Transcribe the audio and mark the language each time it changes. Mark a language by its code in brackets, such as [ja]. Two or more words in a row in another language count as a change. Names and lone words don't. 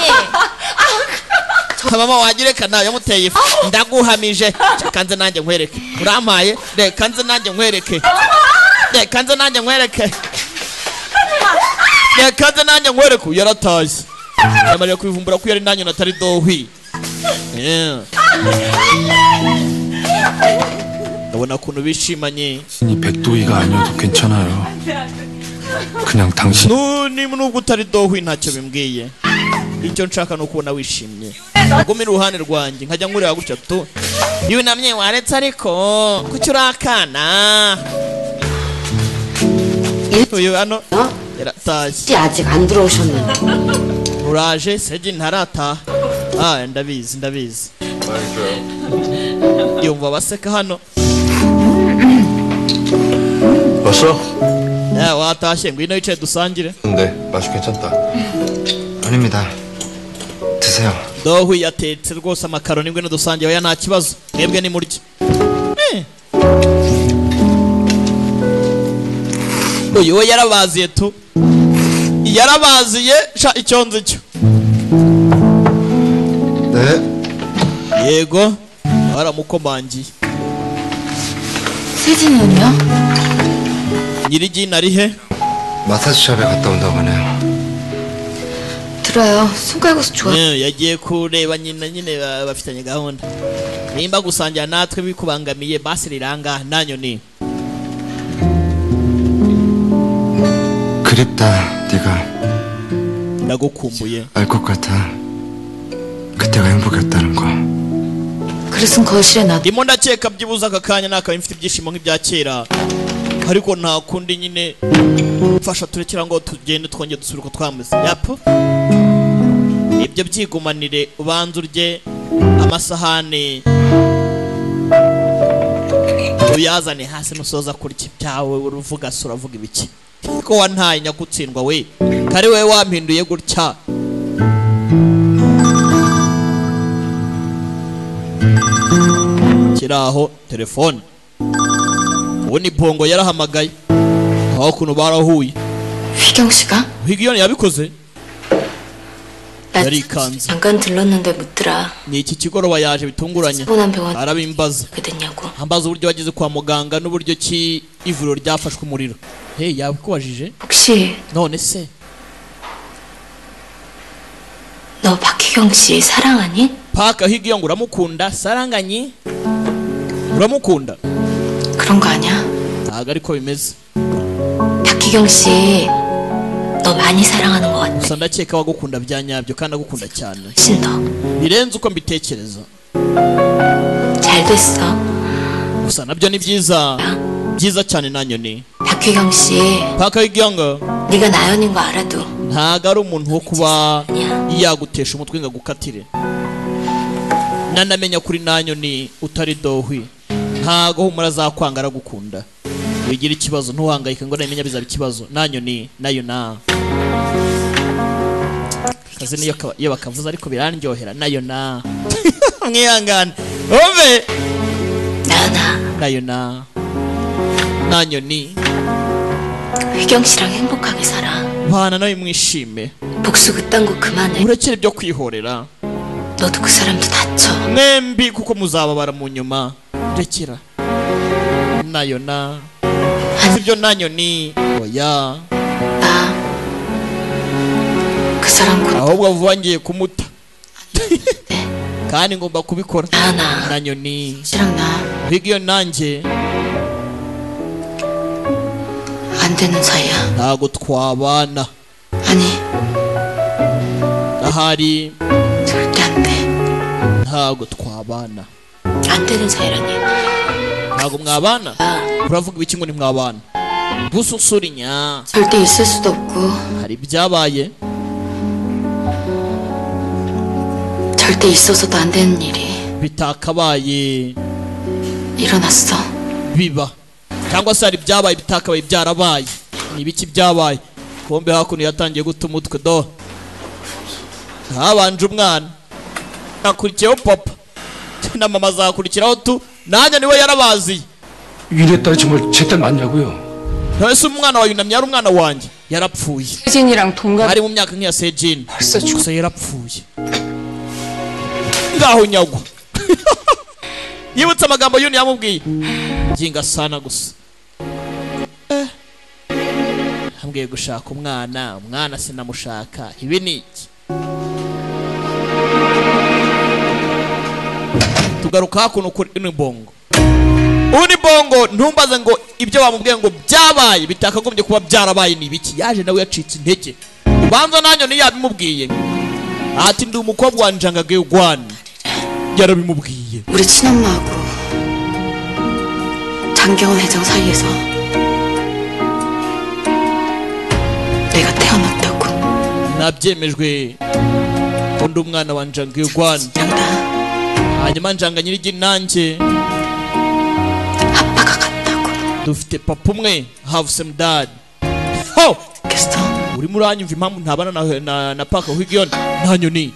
[rw] mama wagireka nawe yamuteye ifu ndaguhamije kanze nanjye nkwereke urampaye reka nze nanjye nkwereke yaratashye yamariye kwivumbura ko yari nanjye natari dohwi ndabona ukuntu bishimanye [ko] 이 백도희가 아니어도 괜찮아요. 그냥 당신 [rw] nubwo utari dohwi ntacyo bimbwiye icyo nshaka ni ukubona wishimye ugumira uruhande rwanjye nkajya nkureba gutya tu yunamye waretse ariko kuki urakana uyu hano yaratashye [ko] 아직 안 들어오셨는데. [rw] uraje seji ntarataha ndabizi yumva baseka hano [ko] 왔어? [rw] watashye ngwino wicaye dusangire [ko] 근데 맛이 괜찮다. 아닙니다. 드세요. [rw] dohwi yatetse rwose amakaroni ngwino dusangiye oya nta kibazo mwebwe ni murya uyu we yarabaziye sha icyo nzi cyo [ko] 네. [rw] yego baramukomangiye [ko] 세진이는요? [rw] nyirigina ari he [ko] 마사지샵에 갔다 온다고 하네요. 들어요. 손가락에서 좋아. [rw] yagiye kureba nyine bafitanye gahunda nimba gusangira natwe bikubangamiye basi riranga nanyoni [ko] 그립다. 네가 [rw] ndagukumbuye [ko] 알 것 같아. 그때가 행복했다는 거. 그릇은 거실에 놔. [rw] ndimo ndakeka byibuze aka kanya nakaba mfite ibyishimo nk'ibya kera ariko nta kundi nyine mfasha turekera ngo tugende twongere dusubire uko twameze yapo ibyo byigumanire ubanza urye amasahane uyazane hasi nusoza kurya ibyawe uruvuga se uravuga ibiki ko wantaye nyagutsindwa we kari we wampinduye gutya kiraho telefone uwo ni bongo yarahamagaye aho kuntu barahuye [ko] 휘경 씨가? [rw] higiyoni yabikoze yarikanze. [ko] 잠깐 들렀는데 묻더라. [rw] Ni iki kigoroba yaje bitunguranye. [ko] 서운한 병원 [rw] Arabimbaza. [ko] 그 됐냐고. [rw] Ambaza uburyo wageze kwa muganga n'uburyo ki ivuriro ryafashwe umuriro. Hey, yabikubajije? [ko] 혹시 [rw] None se [ko] 너 박희경 씨 사랑하니? [rw] Paka higiyo ngo uramukunda saranganyi? Uramukunda? [ko] 그런 거 아니야? [rw] Ntago ariko bimeze. [ko] 박희경 씨 너 많이 사랑하는 것 같아. [rw] Gusa ndakeka wagukunda bya nyabyo kandi agukunda cyane. [ko] 훨씬 더. [rw] Birenze uko mbitekereza. [ko] 잘 됐어. [rw] Gusa nabyo ni byiza. Byiza cyane nanyoni. [ko] 박희경 씨 [rw] Paka higiyo ngo [ko] 네가 나연인 거 알아도 [rw] ntago ari umuntu wo kuba yagutesha umutwe ngo agukatire. Nanamenya kuri nanyoni utari dohwi. Ntago humura zakwanga aragukunda. Wigira ikibazo ntuhangayike ngo namenya bizaba ikibazo. Nanyoni nayo na. Kazi niyo iyo bakavuza ariko birandyohera nayo na. Mwihangane. Ove. nayo na. Nanyoni. [ko] 휘경 씨랑 행복하게 살아. [rw] Bana nawe mwishime. [ko] 복수 그딴 거 그만해. [rw] Urekere ibyo kwihorera. [ko] 너도 그 사람도 다쳐. [rw] Mwembi kuko muzababara mu nyuma. Rekera. Nayo na. Ibyo nanyoni. Oya. [ko] 나 그 사람 곧 [rw] ahubwo vuba ngiye kumuta. Kandi ngomba kubikora. [ko] 나 [rw] Nanyoni. [ko] 씨랑 나 [rw] Higiyo nanjye [ko] 안 되는 사이야. [rw] ntago twabana. [ko] 아니 [rw] Ahari [ko] 절대 안 돼. [rw] ntago twabana. [ko] 안 되는 사이라니. [rw] Ntago mwabana? Uravuga ibiki ngo ni mwabana? Gususurinya. [ko] 절대 있을 수도 없고 [rw] Hari byabaye. [ko] 절대 있어서도 안 되는 일이 [rw] Bitakabaye [ko] 일어났어. [rw] biba. Cyangwa se hari byabaye bitakabaye byarabaye. Ni biki byabaye? Kombe hakuno yatangiye guta umutwe do. Habanje umwana. Nakurikiyeho papa. Na mama azakurikiraho tu. Nanjye niwe yarabazi. [ko] 이랬다 정말 제 딸 맞냐고요? [rw] Ntese umwana wa yunamye ari umwana wanjye. Yarapfuye. [ko] 세진이랑 동갑. [rw] Ari mu myaka nk'iya Sejin. [ko] 벌써 죽. [rw] Gusa yarapfuye. Ngaho nyagwa. Yibutse amagambo yuni yamubwiye. Nginga sana gusa. Hambwiye gushaka umwana sinamushaka. Ibi ni iki? Tugaruka hakuno kuri Unibongo. Unibongo ntumbaze ngo ibyo bamubwiye ngo byabaye bitakagombye kuba byarabaye ni biki. Yaje nawe yacitse intege. Ubanza nanyo ni yabimubwiye. Ati ndi umukobwa wa Njangage Ugwan. yarabimubwiye. [ko] 우리 친엄마하고 장경원 회장 사이에서 내가 태어났다고. [rw] Nabyemejwe undi umwana wa Njangage Ugwan. Hanyuma Njanga Nyirigi nanjye [ko] 아빠가 같다고. [rw] dufite papa umwe, [en] have some dad. Ho! [ko] 겠어. [rw] urimo uranyumva impamvu ntabana na Paka Higion ntanyoni.